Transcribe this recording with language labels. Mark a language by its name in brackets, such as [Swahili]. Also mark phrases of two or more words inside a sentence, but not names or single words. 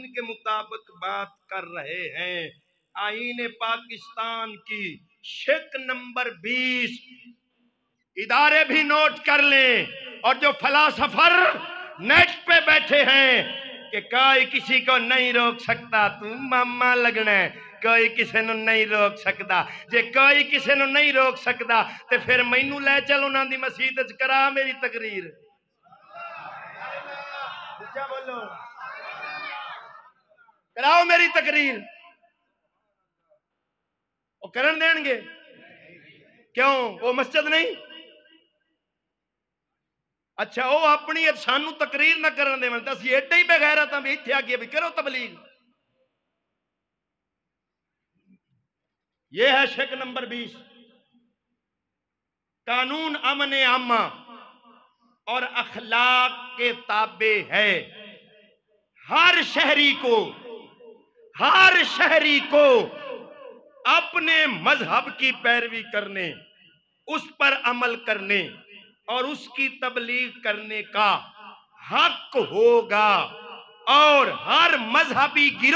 [Urdu] کے مطابق بات کر رہے ہیں آئین پاکستان کی شق نمبر 20 ادارے بھی نوٹ کر لیں اور جو فلاسفر نیٹ پہ بیٹھے ہیں کہ [Punjabi] کوئی کسی کو نہیں روک سکتا تم ماما لگنا ہے کوئی کسی نو نہیں روک سکتا جے کوئی کسی نو نہیں روک سکتا تے پھر مینوں لے چل انہاں دی مسجد وچ کرا میری تقریر اچھا بولو کراؤ میری تقریر وہ کرن دین گے کیوں وہ مسجد نہیں اچھا وہ اپنی سانو تقریر نہ کرن دے تے اسی ایڈے ہی بے غیرت ہاں بھی ایتھے آ کے بھی کرو تبلیغ [Urdu] یہ ہے شق نمبر 20 قانون امن عامہ اور اخلاق کے تابع ہے ہر شہری کو اپنے مذہب کی پیروی کرنے اس پر عمل کرنے اور اس کی تبلیغ کرنے کا حق ہوگا اور ہر مذہبی